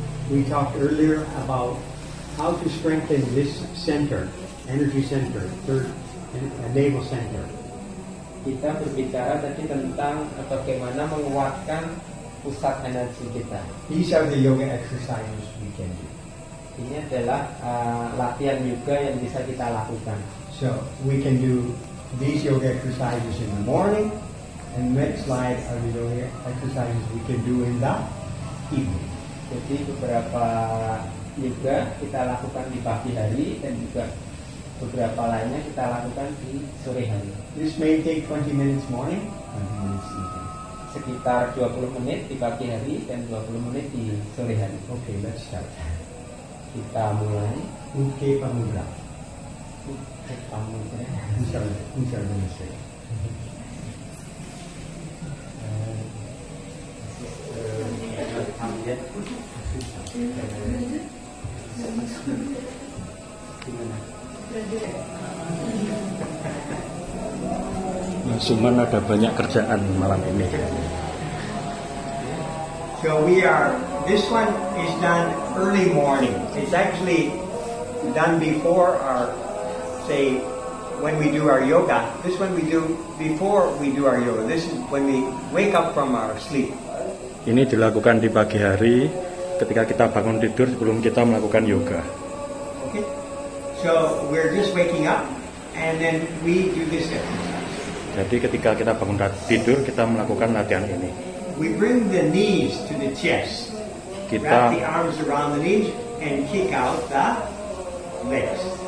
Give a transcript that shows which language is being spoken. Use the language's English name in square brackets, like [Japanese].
[English] We talked earlier about how to strengthen this center, energy center, third navel center. [Indonesian] Kita berbicara tadi tentang bagaimana menguatkan pusat energi kita. [English] These are the yoga exercises we can do. [Indonesian] Ini adalah latihan yoga yang bisa kita lakukan. [English] So we can do these yoga exercises in the morning, and next slide are the yoga exercises we can do in the evening. [Indonesian] Jadi beberapa yoga kita lakukan di pagi hari dan juga beberapa lainnya kita lakukan di sore hari. [English] This may take 20 minutes morning, 20 minutes evening. [Indonesian] Sekitar 20 menit di pagi hari dan 20 menit di sore hari. [English] Okay, let's start. [Indonesian] Kita mulai. [English] Uke Pamudra. [Indonesian] Pamudra. [English] Who's our administrator? [Indonesian] Mas Suman ada banyak kerjaan malam ini. [English] So this one is done early morning. It's actually done before our, say, when we do our yoga. This one we do before we do our yoga. This is when we wake up from our sleep. [Indonesian] Ini dilakukan di pagi hari ketika kita bangun tidur sebelum kita melakukan yoga. [English] Okay? So we're just waking up and then we do this exercise. [Indonesian] Jadi ketika kita bangun tidur kita melakukan latihan ini. [English] We bring the knees to the chest. Wrap the arms around the knees and kick out the legs.